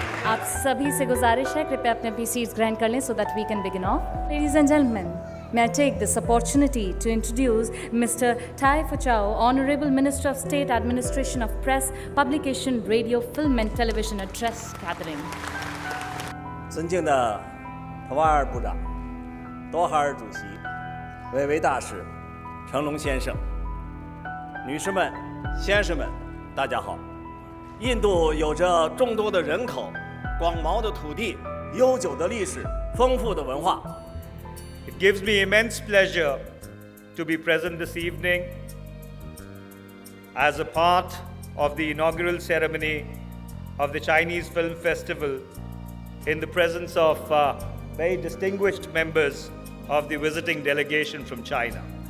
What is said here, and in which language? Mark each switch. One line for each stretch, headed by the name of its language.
Hindi: आप सभी से गुजारिश है कृपया अपने अपनी सीट्स ग्रहण कर लें
English: so that we can begin off. Ladies and gentlemen, may I take this opportunity to introduce Mr. Tai Fu-chau, Honorable Minister of State Administration of Press, Publication, Radio, Film and Television Address Gathering.
Chinese: 尊敬的普瓦尔部长、多哈尔主席、韦维大使、成龙先生、女士们、先生们，大家好。印度有着众多的人口、广袤的土地、悠久的历史、丰富的文化。
English: It gives me immense pleasure to be present this evening as a part of the inaugural ceremony of the Chinese Film Festival in the presence of very distinguished members of the visiting delegation from China.